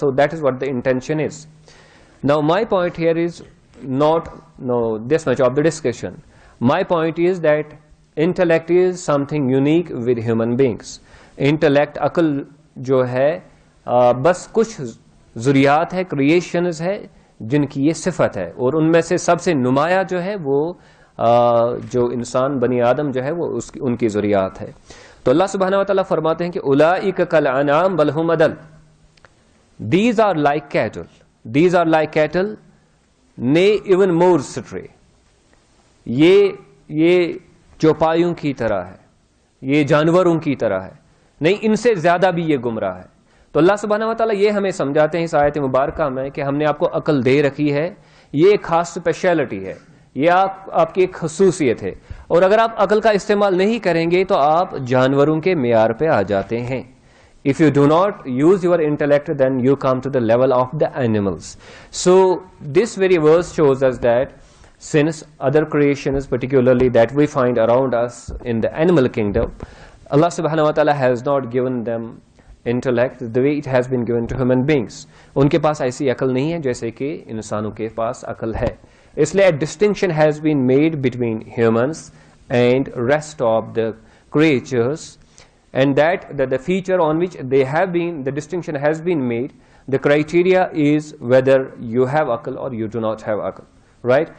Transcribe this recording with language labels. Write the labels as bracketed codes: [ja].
[en] So that is what the intention is. Now my point here is not this much of the discussion. My point is that intellect is something unique with human beings. [ur] Intellect, عقل جو ہے بس کچھ ذریات ہے, creations ہے جن کی یہ صفت ہے, اور ان میں سے سب سے نمایاں جو ہے وہ جو انسان بنی آدم جو ہے وہ ان کی ذریات ہے. تو اللہ سبحانہ و تعالیٰ فرماتے ہیں کہ [ar] اولئک کالانعام بل ھم اضل. [en] These are like cattle. These are like cattle, nay even more stray. [ur] یہ چوپایوں کی طرح ہے, یہ جانوروں کی طرح ہے, نہیں ان سے زیادہ بھی یہ گمراہ ہے. تو اللہ سبحانہ و تعالیٰ یہ ہمیں سمجھاتے ہیں اس آیت مبارکہ میں کہ ہم نے آپ کو عقل دے رکھی ہے, یہ ایک خاص اسپیشلٹی ہے, یہ آپ کی ایک خصوصیت ہے, اور اگر آپ عقل کا استعمال نہیں کریں گے تو آپ جانوروں کے معیار پہ آ جاتے ہیں. [en] If you do not use your intellect, then you come to the level of the animals. So this very verse shows us that since other creations, particularly that we find around us in the animal kingdom, Allah subhanahu wa ta'ala has not given them intellect the way it has been given to human beings. [ur] ان کے پاس ایسی عقل نہیں ہے جیسے کہ انسانوں کے پاس عقل ہے. اس لیے [en] a distinction has been made between humans and rest of the creatures, and that the feature on which they have been, the distinction has been made. The criteria is whether you have aql or you do not have aql, right?